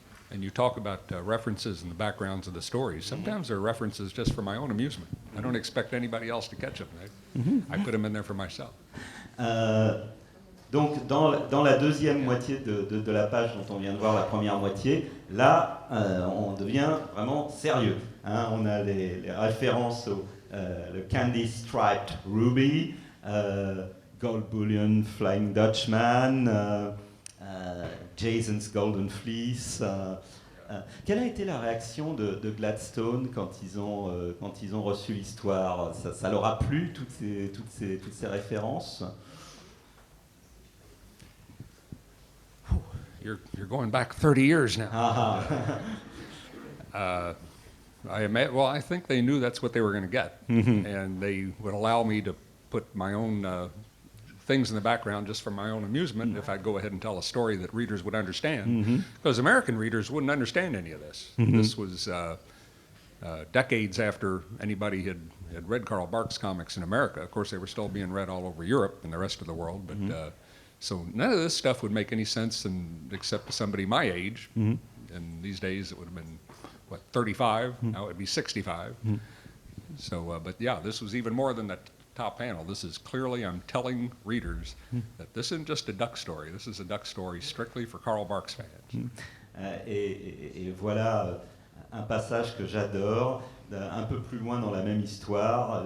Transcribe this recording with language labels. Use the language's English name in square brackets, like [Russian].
[English] And you talk about references in the backgrounds of the stories. Sometimes they're references just for my own amusement. I don't expect anybody else to catch them. I put them in there for myself. [French] Donc, dans la deuxième moitié de la page dont on vient de voir la première moitié, là, on devient vraiment sérieux. Hein. On a les références au le Candy Striped Ruby, Gold Bullion Flying Dutchman, Jason's Golden Fleece. Quelle a été la réaction de Gladstone quand ils ont reçu l'histoire? Ça leur a plu, toutes ces références? [English] You're going back 30 years now. I think they knew that's what they were going to get, and they would allow me to put my own things in the background just for my own amusement if I'd go ahead and tell a story that readers would understand, because American readers wouldn't understand any of this. This was decades after anybody had read Karl Barks comics in America. Of course, they were still being read all over Europe and the rest of the world, but so none of this stuff would make any sense except to somebody my age. And these days it would have been, 35? Now it would be 65. So, but yeah, this was even more than that top panel. This is clearly, I'm telling readers that this isn't just a duck story. This is a duck story strictly for Karl Barks fans. [French] Et voilà un passage que j'adore, un peu plus loin dans la même histoire.